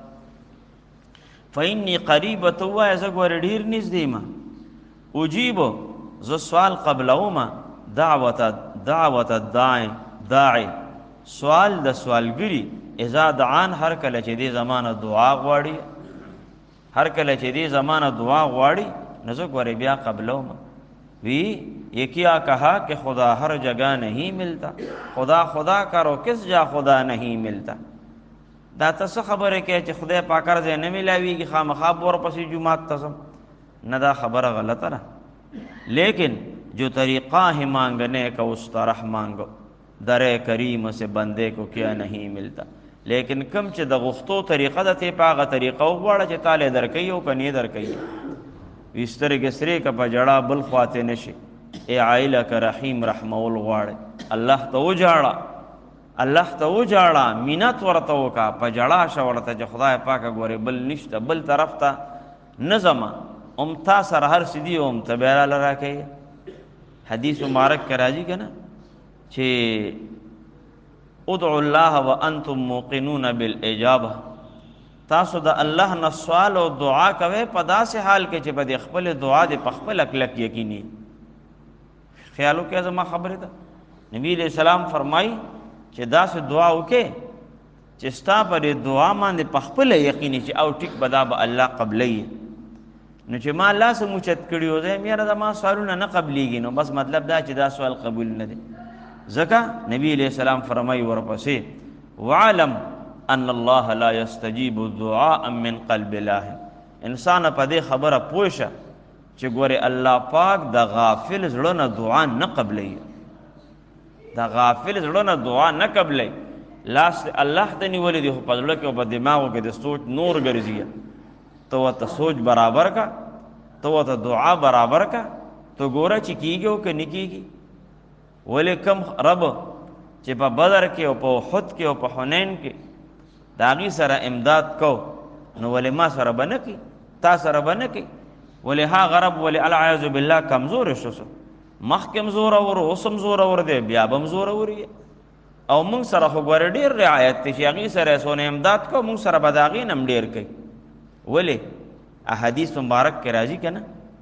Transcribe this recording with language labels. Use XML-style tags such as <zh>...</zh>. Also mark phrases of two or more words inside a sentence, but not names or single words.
<ar>فإني قریبه</ar> <ps>ته ووایه زه ګورې ډېر نږدې یم اجیبو زه سوال قبلومه</ps> <ar>دعوت الداعی</ar> <ps>سوال د سوالګري</ps> <ar>اذا دعان</ar> <ps>هر کله چې دې زمانه دعا غواړي هر کله چې دې زمانه دعا غواړي نو زه ګورې بیا قبلومه وی</ps> <ur>یہ کیا کہا کہ خدا ہر جگہ نہیں ملتا</ur> <ps>خدا کرو کس جا خدا نہیں ملتا دا ته څه خبره کوې چې خدای پاک هر ځای نه میلاویږي خامخا به ورپسې جومات ته ځم نه دا خبره غلطه ده</ps> <ur>لیکن جو طریقہ ہے مانگنے کا اس طرح مانگو در کریم سے بندے کو کیا نہیں ملتا لیکن کم</ur> <ps>چې د غوښتو طریقه ده ته په هغه طریقه وغواړه چې تاله درکوي او که نه درکوي وي سترګې سرې که په جړه بل خواته نشي ای عایله که رحیم رحمول غواړي الله ته وجاړه الله ته وجاړه مینت ورته وکړه په جړه شه ورته چې خدای پاکه ګورې بل نشته بل طرف ته نه ځمه ام تا سره هر څه دي ام ته بیا راله راکوي حدیث مبارک کې راځي که نه چې</ps> <ar>ادعوا الله وانتم موقنون بالاجابه</ar> <ps>تاسو د الله نه سوال او دعا کوئ په داسې حال کې چې به د خپل دعا د په خپله کلک یقیني خیال وکړئ زما خبرې ته نبی</ps> <ar>علیہ السلام</ar> <ps>فرمایي چې داسې دعا وکړئ چې ستا په دې دعا باندې په خپله یقیني چې او ټیک به دا به الله قبلوي نو چې ما الله څه موچت کړي و زه یاره زما سوالونه نه قبلیږي نو بس مطلب دا چې دا سوال قبول نه دی ځکه نبی</ps> <ar>علیہ السلام</ar> <ps>فرمایي ورپسې</ps> <ar>وعلم ان الله لا يستجيب دعاء من قلب</ar> <ps>الله انسان په دې خبره پوه شه چې ګوره الله پاک د غافل زړه نه دعا نه قبلوي د غافل زړه نه دعا نه قبلوي لاس الله ته نیولې دي خو په زړه کې او په دماغو کې د سوچ نور ګرځي ته ورته سوچ برابر کا ته ورته دعا برابر کا تو ګوره چې کیږي او که نه کیږي ولې کم رب چې په بدر کې او په احد کې او په حنین کې د هغې سره امداد کو نو ولې ما سره به نه کوي تا سره به نه کوي ولې هغه رب ولې</ps> <ar>العیاذ بالله</ar> <ps>کمزوری شو مخکې هم زورور اوس هم زورور دی بیا به هم زورور او موږ سره خو ګوره ډېر رعایت دی چې هغې سره یې څونه امداد کو موږ سره به د هغې نه هم ډېر کوي ولې احادیث مبارک کې راځي که نه</ps>